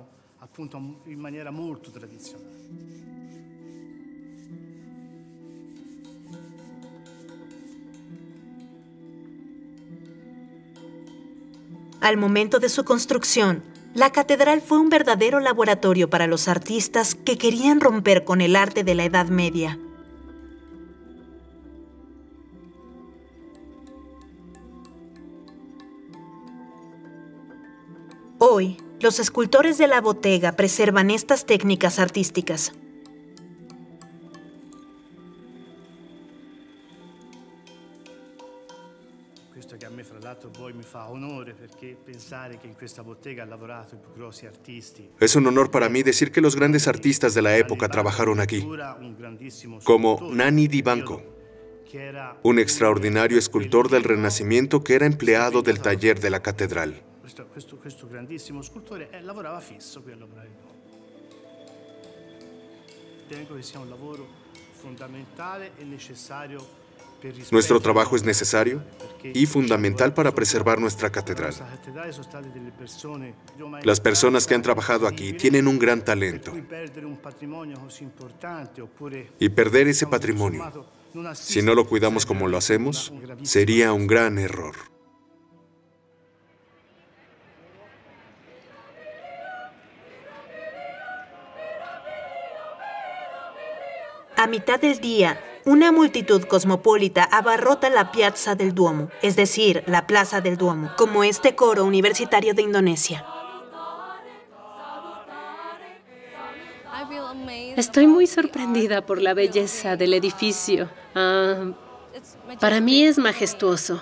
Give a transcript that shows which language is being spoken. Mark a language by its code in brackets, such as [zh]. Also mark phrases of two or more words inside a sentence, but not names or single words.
[es] Al momento de su construcción, la catedral fue un verdadero laboratorio para los artistas que querían romper con el arte de la Edad Media. Hoy, los escultores de la Bottega preservan estas técnicas artísticas. [it] Questo che a me, fra l'altro, poi mi fa onore, perché pensare che in questa bottega hanno lavorato i più grossi artisti. [es] Es un honor para mí decir que los grandes artistas de la época trabajaron aquí, como Nanni di Banco, un extraordinario escultor del Renacimiento que era empleado del taller de la catedral. [it] Questo grandissimo scultore lavorava fisso qui a Lombra. Ritengo che sia un lavoro fondamentale e necessario. [es] Nuestro trabajo es necesario y fundamental para preservar nuestra catedral. Las personas que han trabajado aquí tienen un gran talento. Y perder ese patrimonio, si no lo cuidamos como lo hacemos, sería un gran error. A mitad del día, una multitud cosmopolita abarrota la Piazza del Duomo, es decir, la Plaza del Duomo, como este coro universitario de Indonesia. Estoy muy sorprendida por la belleza del edificio. Para mí es majestuoso.